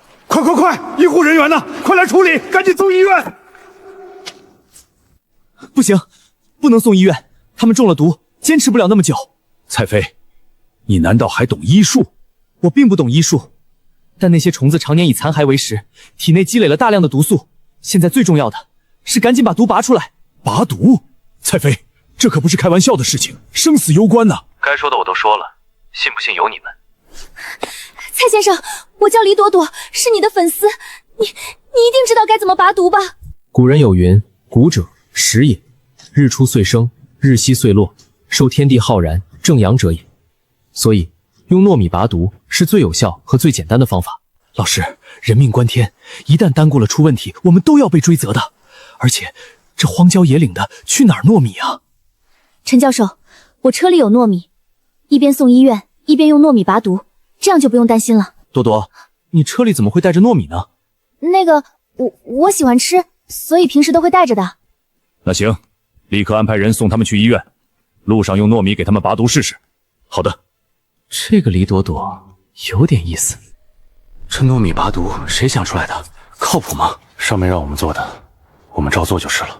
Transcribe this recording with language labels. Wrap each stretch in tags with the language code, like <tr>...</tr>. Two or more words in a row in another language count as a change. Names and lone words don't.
<zh>快快快！醫護人員呢？快來處理，趕緊送醫院！不行，不能送醫院，他們中了毒，堅持不了那麼久。蔡飛，你難道還懂醫術？我並不懂醫術，但那些蟲子常年以殘骸為食，體內積累了大量的毒素。現在最重要的是趕緊把毒拔出來。拔毒？蔡飞，這可不是開玩笑的事情，生死攸關吶！該說的我都說了，信不信由你們。蔡先生，我叫李朵朵，是你的粉絲，你一定知道该怎么拔毒吧？古人有云：谷者食也，日出岁生，日西岁落，受天地浩然，正阳者也。所以用糯米拔毒是最有效和最簡单的方法。老师，人命關天，一旦耽誤了出問題，我们都要被追責的。而且這荒郊野嶺的，去哪兒糯米啊？陳教授，我車裡有糯米，一邊送醫院，一邊用糯米拔毒，這樣就不用擔心了。朵朵，你車裡怎麼會帶着糯米呢？那個，我喜歡吃，所以平時都會帶着的。那行，立刻安排人送他們去醫院，路上用糯米給他們拔毒試試。好的。這個李朵朵有點意思。這糯米拔毒誰想出來的？靠譜嗎？上面讓我們做的，我們照做就是了。</zh>